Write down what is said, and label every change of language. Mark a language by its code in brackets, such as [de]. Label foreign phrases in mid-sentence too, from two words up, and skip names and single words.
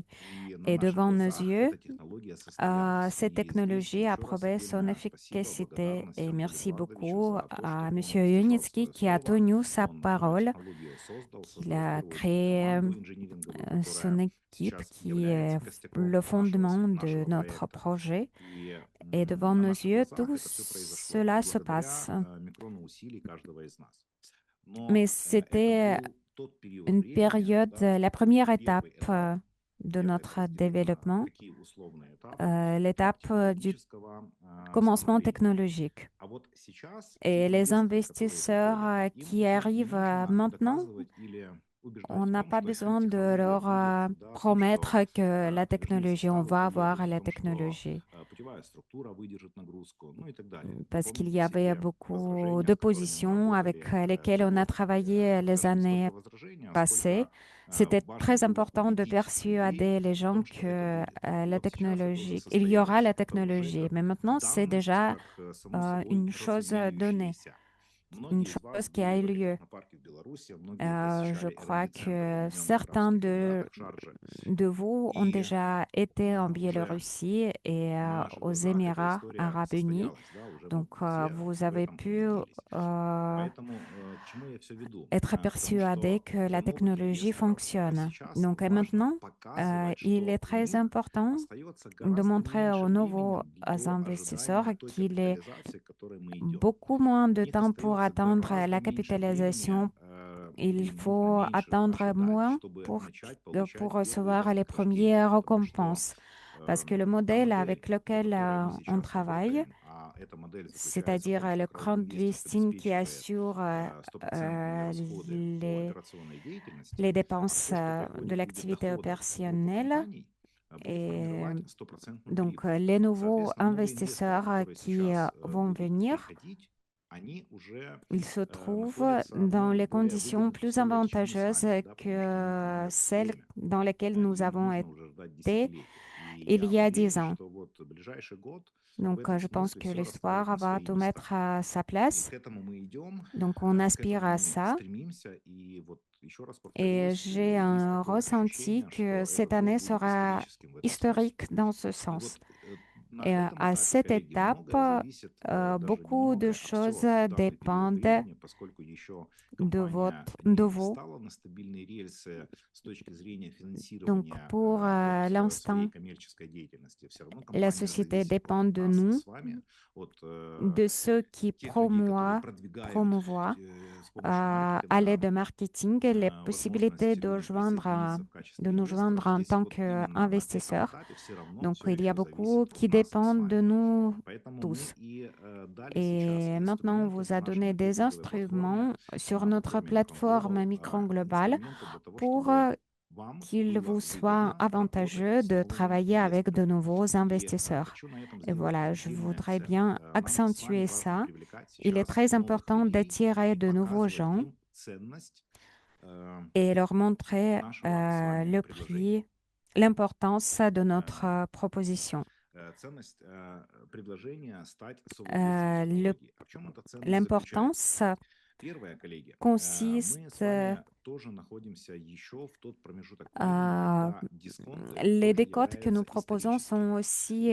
[ru] И на [fr] Et [ru] наших [fr] devant nos [ru] глазах [fr] yeux, [ru] эта технология состоялась. [fr] cette [ru] И здесь [fr] technologie a [ru] еще раз [fr] prouvé son [ru] отдельное спасибо, [fr] efficacité. [ru] благодарность [fr] Et [ru] Антону [fr] merci [ru] Эдуардовичу [fr] beaucoup [ru] за то, [fr] à [ru] что он [fr] Monsieur [ru] сдержал [fr] Yunitsky [ru] свое [fr] qui a [ru] слово. [fr] tenu sa [ru] Он [fr] parole, [ru] технологию создал, [fr] qu'il [ru] создал в [fr] a [ru] первую очередь [fr] créé [ru] команду инжиниринговую, [fr] son [ru] которая [fr] équipe [ru] сейчас [fr] qui est [ru] является костяком [fr] le fondement de [ru] нашего [fr] notre [ru] проекта. [fr] projet. [ru] И [fr] Et devant [ru] на [fr] nos [ru] наших [fr] yeux, [ru] глазах [fr] tout [ru] это все произошло [fr] cela se [ru] благодаря [fr] passe. [ru] микрону усилий каждого из нас. [fr] Mais [ru] Но это [fr] c'était [ru] был тот период [fr] une [ru] времени, [fr] période, [ru] да, вот [fr] la première étape [ru] первый этап, [fr] de [ru] это [fr] notre [ru] разделим на [fr] développement, [ru] такие условные этапы [fr] l'étape du [ru] технологического [fr] commencement [ru] становления. [fr] technologique. [ru] А вот сейчас те [fr] Et les [ru] инвесторы, которые [fr] investisseurs [ru] приходят, им [fr] qui [ru] уже не [fr] arrivent [ru] нужно [fr] maintenant, [ru] доказывать или [fr] On [ru] убеждать в [fr] n'a [ru] том, [fr] pas [ru] что [fr] besoin de [ru] технология [fr] leur [ru] будет, да, о том, что [fr] promettre que la [ru] подождите, [fr] technologie, on [ru] ставы [fr] va [ru] поедут, [fr] avoir [ru] о [fr] la [ru] том, что [fr] technologie. [ru] путевая структура выдержит нагрузку, ну и так далее. Вы [fr] Parce qu'il [ru] помните [fr] y [ru] все [fr] avait [ru] те [fr] beaucoup [ru] возражения, с которыми мы [fr] d'oppositions avec [ru] работали [fr] lesquelles on a [ru] пилотами? [fr] travaillé [ru] Это [fr] les [ru] даже не [fr] années [ru] столько возражения, [fr] passées. [ru] сколько [fr] C'était [ru] важно [fr] très [ru] было [fr] important de [ru] убедить людей [fr] persuader les [ru] в [fr] gens [ru] том, что это [fr] que [ru] будет. И [fr] la [ru] вот сейчас это уже [fr] technologie, il y [ru] состоит [fr] aura la [ru] это уже [fr] technologie. [ru] как [fr] Mais maintenant, c'est [ru] данность, [fr] déjà [ru] как само собой [fr] une chose donnée, [ru] разумеющееся. [fr] une [ru] Многие из вас [fr] chose qui a [ru] были [fr] eu [ru] в [fr] lieu. [ru] технопарке в Беларуси, многие [fr] Je [ru] посещали [fr] crois [ru] R&D-центр в [fr] que [ru] Объединенных [fr] certains [ru] Арабских Эмиратах, Шарже. [fr] de vous ont [ru] И [fr] déjà été en [ru] уже [fr] Biélorussie et [ru] на [fr] aux [ru] живых глазах эта [fr] Émirats [ru] история [fr] arabes unis. [ru] состоялась, да, уже [fr] Donc, [ru] все [fr] vous [ru] в [fr] avez [ru] этом [fr] pu [ru] убедились. euh, Поэтому к чему я все веду? [fr] être [ru] К тому, [fr] persuadé [ru] что [fr] que [ru] для [fr] la [ru] новых [fr] technologie [ru] инвесторов [fr] fonctionne. [ru] сейчас [fr] Donc, et [ru] важно [fr] maintenant, [ru] показывать, [fr] il est [ru] что у [fr] très [ru] них [fr] important [ru] остается [fr] de [ru] гораздо [fr] montrer [ru] меньше [fr] aux [ru] времени [fr] nouveaux [ru] до [fr] investisseurs [ru] ожидания той [fr] qu'il est [ru] капитализации, к которой мы идем. [fr] beaucoup moins [ru] У [fr] de [ru] них [fr] temps pour [ru] остается [fr] attendre [ru] гораздо [fr] la [ru] меньше времени, [fr] capitalisation. Il [ru] нужно [fr] faut [ru] меньше [fr] attendre [ru] ожидать, [fr] moins [ru] чтобы начать [fr] pour [ru] получать первые [fr] recevoir les [ru] вознаграждения, [fr] premières [ru] потому что [fr] récompenses. Parce que le [ru] та [fr] modèle [ru] модель, [fr] avec [ru] по [fr] lequel [ru] которой мы [fr] on [ru] сейчас [fr] travaille, [ru] работаем, а эта модель заключается в [fr] c'est-à-dire [ru] том, что [fr] le [ru] crowd-инвестинг [fr] crowdfunding qui [ru] обеспечивает [fr] assure [ru] стопроцентные расходы по [fr] les, [ru] операционной деятельности, [fr] les [ru] а [fr] dépenses [ru] все, что [fr] de [ru] приходит в виде [fr] l'activité [ru] доходов от группы [fr] opérationnelle. [ru] компаний, будет [fr] Et [ru] формировать стопроцентную [fr] donc, [ru] прибыль. [fr] les nouveaux [ru] Соответственно, новые инвесторы, [fr] investisseurs [ru] которые [fr] qui [ru] сейчас [fr] vont [ru] будут [fr] venir, [ru] приходить, они уже [fr] ils se trouvent [ru] находятся, [fr] dans [ru] ну, в [fr] les [ru] более [fr] conditions [ru] выгодных [fr] plus [ru] условиях, чем мы с [fr] avantageuses [ru] вами, да, потому что у них [fr] que [ru] есть [fr] celles [ru] время. [fr] dans lesquelles nous [ru] Им не [fr] avons [ru] нужно уже ждать [fr] été [ru] десятилетия. И [fr] il [ru] я [fr] y a 10 [ru] уверен, [fr] ans. [ru] что вот в ближайший год в [fr] Donc, [ru] этом [fr] je pense [ru] смысле [fr] que [ru] все расставит [fr] l'histoire [ru] на [fr] va [ru] свои [fr] tout [ru] места. [fr] mettre à sa [ru] И [fr] place. [ru] к этому мы идем, [fr] Donc, on [ru] к [fr] aspire [ru] этому [fr] à [ru] мы [fr] ça. [ru] стремимся. И вот еще раз [fr] Et [ru] повторюсь, [fr] j'ai [ru] есть [fr] un [ru] такое [fr] ressenti [ru] ощущение, [fr] que [ru] что [fr] cette [ru] этот год [fr] année [ru] будет [fr] sera [ru] историческим в этом смысле. [fr] historique dans ce [ru] И [fr] sens. [ru] вот на [fr] Et [ru] этом [fr] à [ru] этапе, [fr] cette [ru] коллеги, [fr] étape, [ru] многое зависит, даже не [fr] beaucoup de [ru] многое, а [fr] choses [ru] все в данный период [fr] dépendent [ru] времени, поскольку еще [fr] de [ru] компания [fr] de [ru] не [fr] vous. [ru] встала на стабильные рельсы с точки зрения [fr] Donc, [ru] финансирования [fr] pour [ru] своей [fr] l'instant, [ru] коммерческой деятельности. Все равно [fr] la [ru] компания [fr] société [ru] зависит от [fr] dépend de [ru] нас [fr] nous, [ru] с вами, от [fr] de ceux qui [ru] тех людей, которые продвигают [fr] promouvoient [ru] с помощью [fr] à l'aide [ru] маркетинга [fr] de marketing les possibilités [ru] возможность [fr] de [ru] присоединиться в [fr] de [ru] качестве [fr] nous [ru] инвесторов. [fr] joindre en [ru] Здесь [fr] tant [ru] вот именно на этом [fr] qu'investisseurs. [ru] этапе все равно [fr] Donc, [ru] все [fr] il y a [ru] еще [fr] beaucoup [ru] зависит от [fr] qui [ru] нас с [fr] dépendent de [ru] вами. [fr] nous [ru] Поэтому мы [fr] tous. [ru] и дали сейчас [fr] Et maintenant, on [ru] инструменты [fr] vous [ru] на [fr] a [ru] нашей [fr] donné des [ru] маркетинговой платформе, [fr] instruments sur [ru] на [fr] notre [ru] платформе [fr] plateforme [ru] Micron [fr] Micron Global [ru] инструменты для того, [fr] pour [ru] чтобы вам [fr] qu'il [ru] было [fr] vous soit [ru] выгодно работать [fr] avantageux [ru] с [fr] de [ru] новыми [fr] travailler avec de [ru] инвесторами. [fr] nouveaux [ru] И [fr] investisseurs. [ru] хочу на этом [fr] Et [ru] сделать [fr] voilà, je [ru] отдельный [fr] voudrais [ru] акцент. [fr] bien [ru] Нам с вами [fr] accentuer [ru] важно [fr] ça. [ru] привлекать [fr] Il est [ru] сейчас [fr] très [ru] новых [fr] important [ru] людей [fr] d'attirer [ru] и [fr] de nouveaux [ru] показывать [fr] gens [ru] им ценность [fr] et leur montrer [ru] нашего с вами [fr] le [ru] предложения. [fr] prix, l'importance de notre Э, proposition. [ru] Ценность предложения стать совладельцем [fr] Euh, le- [ru] технологии. А в чем эта ценность заключается? [fr] L'importance [ru] Первое, коллеги, мы с [fr] consiste [ru] вами тоже находимся еще в тот промежуток времени, [fr] à [ru] когда дисконты [fr] les [ru] тоже [fr] décotes que nous [ru] являются [fr] proposons sont [ru] историческими. [fr] aussi